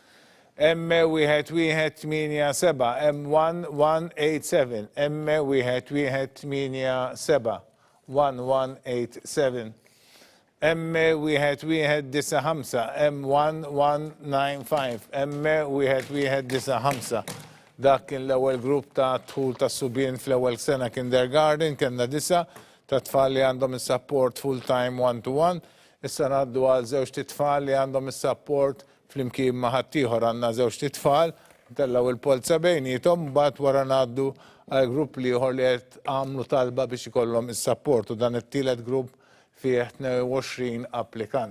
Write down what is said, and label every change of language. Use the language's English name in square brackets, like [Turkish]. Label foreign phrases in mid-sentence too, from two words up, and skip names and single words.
[Maltese] M1187, M1187, M1187, 1187. M1195, M1195, M1195. Dak kien l-ewwel grupp ta' dħul ta' subien fl-ewwel sena kindergarten, kellna 9 ta' tfal li għandhom is- [English] support full-time one-to-one. [Maltese] Issa ngħaddu għal żewġ tfal li għandhom is-support flimkien ma' ħaddieħor għandna żewġ tfal, tellaw il-polza bejnietom, mbagħad wara ngħaddu għal grupp ieħor li qed għamlu talba biex ikollhom is-support u dan it-tielet grupp fih 22 applikant.